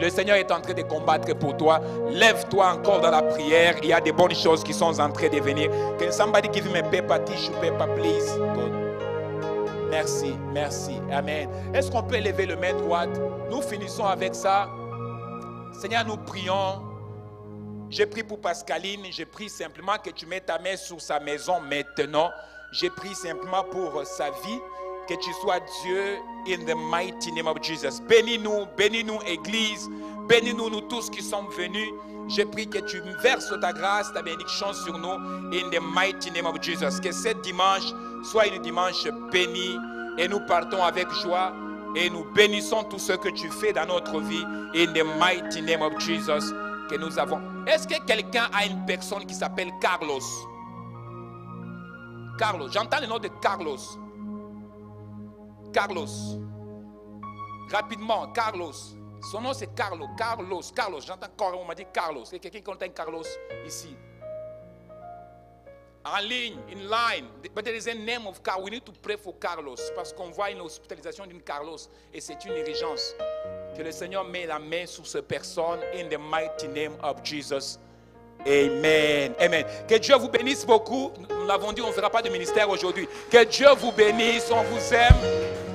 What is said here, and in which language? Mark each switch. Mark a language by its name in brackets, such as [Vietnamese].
[French] Le Seigneur est en train de combattre pour toi. Lève-toi encore dans la prière. Il y a des bonnes choses qui sont en train de venir. [English] Can somebody give me a paper, tissue paper, please? Good. [French] Merci. [English] Amen. [French] Est-ce qu'on peut lever le main droite? Nous finissons avec ça. Seigneur, nous prions. Je prie pour Pascaline. Je prie simplement que tu mettes ta main sur sa maison maintenant. Je prie simplement pour sa vie. Que tu sois Dieu [English] in the mighty name of Jesus. [French] Bénis-nous, Église. Bénis-nous, nous tous qui sommes venus. Je prie que tu verses ta grâce, ta bénédiction sur nous [English] in the mighty name of Jesus. [French] Que ce dimanche soit une dimanche béni et nous partons avec joie et nous bénissons tout ce que tu fais dans notre vie [English] in the mighty name of Jesus [French] que nous avons. Est-ce que quelqu'un a une personne qui s'appelle Carlos? Carlos, j'entends le nom de Carlos. Carlos. Rapidement, Carlos. Son nom c'est Carlos. Carlos. J'entends Carlos, on m'a dit Carlos. Il y a quelqu'un qui entend Carlos ici. En ligne, [English] in line. But there is a name of Carlos. We need to pray for Carlos. [French] Parce qu'on voit une hospitalisation d'une Carlos. Et c'est une urgence. Que le Seigneur met la main sur cette personne. [English] In the mighty name of Jesus. [French] Amen. Amen. Que Dieu vous bénisse beaucoup. Nous l'avons dit, on ne fera pas de ministère aujourd'hui. Que Dieu vous bénisse. On vous aime.